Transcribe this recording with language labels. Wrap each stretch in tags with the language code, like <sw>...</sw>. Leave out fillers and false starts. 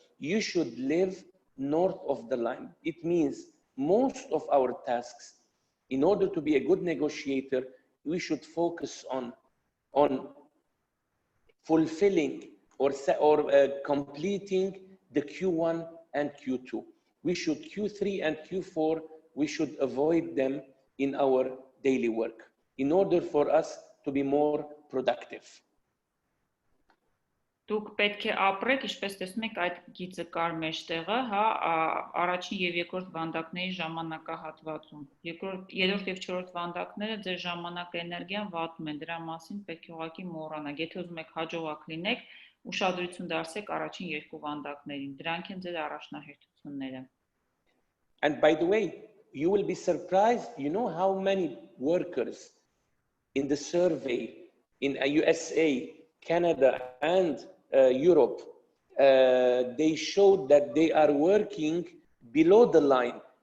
<en>You should live north of the line. It means most of our tasks, in order to be a good negotiator, we should focus on fulfilling or completing the Q1 and Q2. We should Q3 and Q4, we should avoid them in our daily work in order for us to be more productive.</en> <hy>Դուք պետք է ապրեք, ինչպես տեսնում եք, այդ գիծը կար մեջտեղը, հա, առաջին եւ երկրորդ վանդակների ժամանակահատվածում։ Երրորդ եւ չորրորդ վանդակները ձեր ժամանակը էներգիան վատում են, դրա մասին պետք է ուղղակի մոռանաք։ Եթե ուզում եք հաջողակ լինեք, ուշադրություն դարձրեք առաջին երկու վանդակներին, դրանք են ձեր առաջնահերթությունները։</hy> <en>And by the way, you will be surprised, you know how many workers in the survey in USA, Canada, and Europe, they showed that they are working below the line.</en>